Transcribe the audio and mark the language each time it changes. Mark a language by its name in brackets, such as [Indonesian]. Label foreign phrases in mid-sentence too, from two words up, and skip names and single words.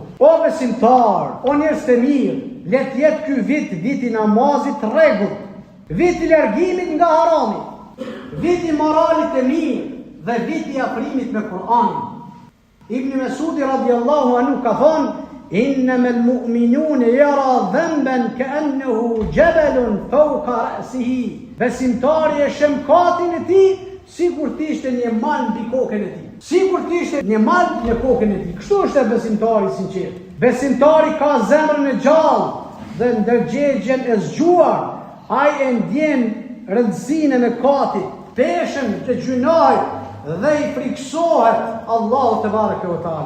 [Albanian] O besimtar, o njerëz të mirë, le të jetë ky vit i namazit rregull, vit i largimit nga harami, vit i moralit të mirë dhe vit i afrimit me Kur'anin. Ibn Mesudi [Arabic] رضي الله عنه [Albanian] ka thonë: [Arabic] "إنما المؤمنون يرى ذنبا كأنه جبل فوق رأسه." [Albanian] Besimtari e shem katin e tij sikur të ishte një mal mbi kokën e tij. Sikur të ishte një mal në kokën e tij. Kështu është besimtari i sinqert. Besimtari ka zemrën e gjallë dhe ndërgjegjen e zgjuar. Ai e ndjen rëndësinë e mëkatit, peshën të gjunajt dhe i friksohet Allahu [Arabic] تبارك وتعالى.